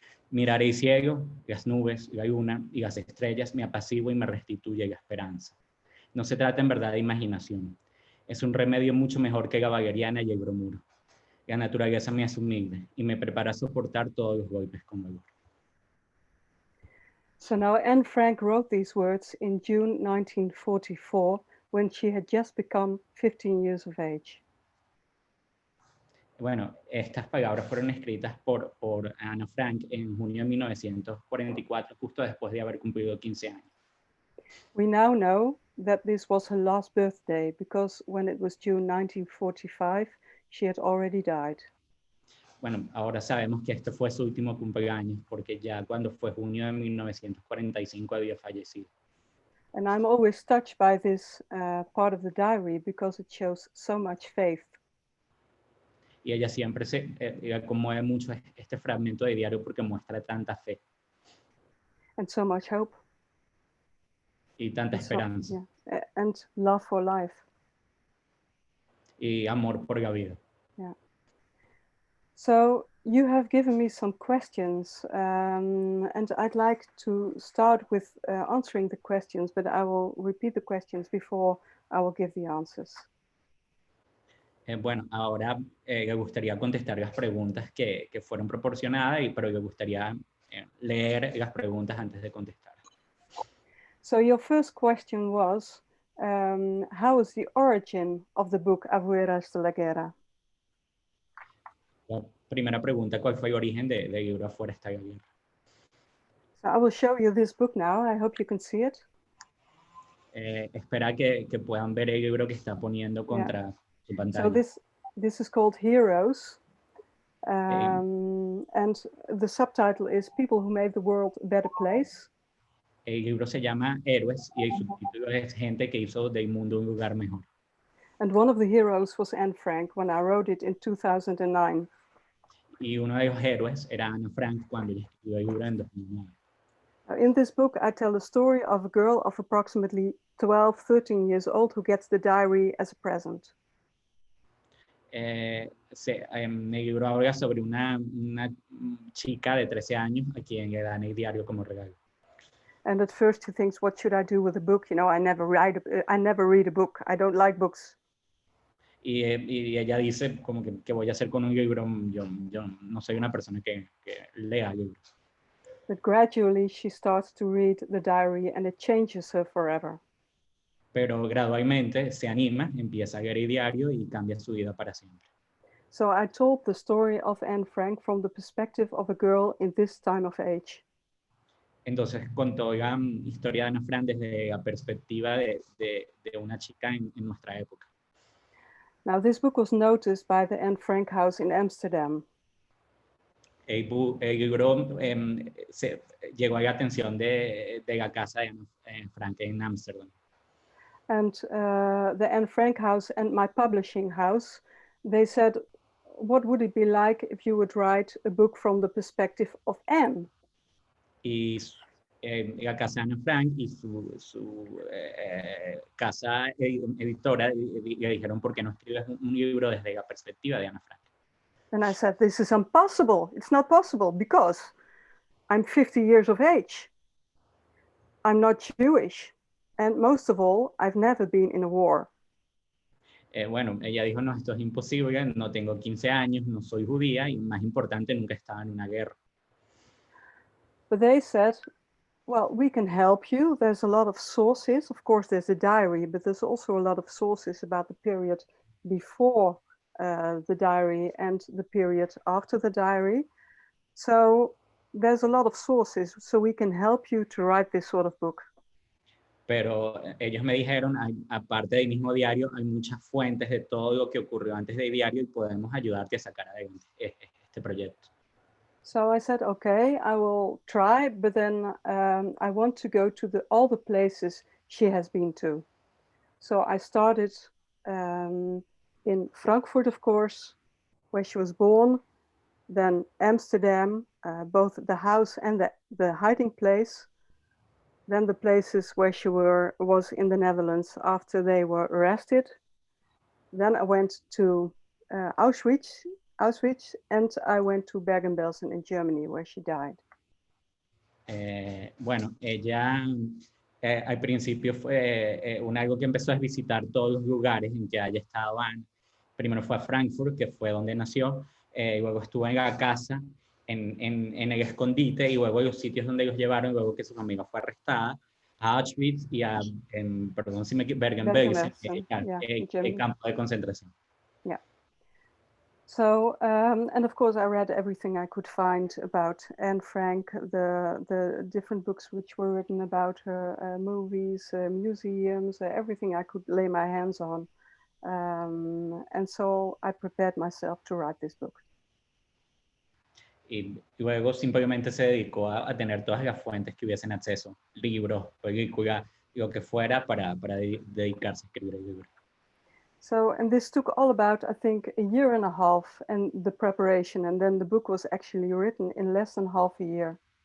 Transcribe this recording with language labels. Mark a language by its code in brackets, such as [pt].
[es] Mirar el cielo, las nubes, la luna y las estrellas me apacigua y me restituye la esperanza. No se trata en verdad de imaginación. Es un remedio mucho mejor que la valeriana y el bromuro. La naturaleza me hace humilde y me prepara a soportar todos los golpes con valor. [en] So now Anne Frank wrote these words in June 1944 when she had just become 15 years of age. [es] Bueno, estas palabras fueron escritas por Anne Frank en junio de 1944, justo después de haber cumplido 15 años. [en] We now know that this was her last birthday because when it was June 1945, she had already died. [es] Bueno, ahora sabemos que este fue su último cumpleaños porque ya cuando fue junio de 1945 había fallecido. [en] And I'm always touched by this part of the diary because it shows so much faith. [es] Y ella siempre ella conmueve mucho este fragmento de diario porque muestra tanta fe. [en] And so much hope. [es] Y tanta esperanza. [en] Yeah. And love for life. [es] Y amor por la vida. Yeah. [en] So you have given me some questions and I'd like to start with answering the questions, but I will repeat the questions before I will give the answers. [es] Bueno, ahora me gustaría contestar las preguntas que fueron proporcionadas, pero me gustaría leer las preguntas antes de contestar. [en] So your first question was, how is the origin of the book Afuera, está, guerra? [es] La primera pregunta, ¿cuál fue el origen del libro Afuera, está, guerra? [en] So I will show you this book now. I hope you can see it. [es] Espera que puedan ver el libro que está poniendo contra su pantalla. [en] So this is called Heroes. And the subtitle is People Who Made the World a Better Place. [es] El libro se llama Héroes y el subtítulo es Gente que hizo del mundo un lugar mejor. [en] And one of the heroes was Anne Frank when I wrote it in 2009. [es] Y uno de los héroes era Anne Frank cuando ella escribió el libro en 2009. [en] In this book, I tell the story of a girl of approximately 12, 13 years old who gets the diary as a present. [es] En el libro habla sobre una chica de 13 años a quien le dan el diario como regalo. [en] And at first she thinks, what should I do with a book? You know, I never read a book. I don't like books. [es] Y ella dice como que voy a hacer con un libro. Yo no soy una persona que lea libros. [en] But gradually she starts to read the diary and it changes her forever. [es] Pero gradualmente se anima, empieza a leer el diario y cambia su vida para siempre. [en] So I told the story of Anne Frank from the perspective of a girl in this time of age. [es] Entonces contó la historia de Ana Frank desde la perspectiva de una chica en nuestra época. [en] Now this book was noticed by the Anne Frank House in Amsterdam. [es] El libro llegó a la atención de la casa de Anne Frank en Ámsterdam. [en] And the Anne Frank House and my publishing house, they said, what would it be like if you would write a book from the perspective of Anne? [es] Y la casa de Anne Frank y su casa editora le dijeron, ¿por qué no escribes un libro desde la perspectiva de Anne Frank? [en] And I said, this is impossible. It's not possible because I'm 50 years of age. I'm not Jewish. And most of all, I've never been in a war. [es] Bueno, ella dijo, no, esto es imposible, no tengo 15 años, no soy judía y más importante, nunca estaba en una guerra. [en] But they said, well, we can help you. There's a lot of sources. Of course, there's a diary, but there's also a lot of sources about the period before the diary and the period after the diary. So there's a lot of sources, so we can help you to write this sort of book. [es] pero ellos me dijeron, aparte del mismo diario, hay muchas fuentes de todo lo que ocurrió antes del diario y podemos ayudarte a sacar adelante este proyecto. [en] So I said, okay, I will try, but then I want to go to all the places she has been to. So I started in Frankfurt, of course, where she was born, then Amsterdam, both the house and the hiding place, then the places where she was in the Netherlands after they were arrested. Then I went to Auschwitz, and I went to Bergen-Belsen in Germany, where she died. [es] Bueno, ella al principio fue algo que empezó a visitar todos los lugares en que haya estado antes. Primero fue a Frankfurt, que fue donde nació, luego estuvo en la casa, en el escondite, y luego los sitios donde los llevaron, luego que su familia fue arrestada, a Auschwitz y a, perdón si me Bergen-Belsen, el campo de concentración. Yeah. [en] So, and of course I read everything I could find about Anne Frank, the different books which were written about her, movies, museums, everything I could lay my hands on. And so I prepared myself to write this book. [es] Y luego simplemente se dedicó a tener todas las fuentes que hubiesen acceso, libros, películas, lo que fuera para dedicarse a escribir el libro. [en] So, and this took all about, I think, a year and a half and the preparation, and then the book was actually written in less than half a year.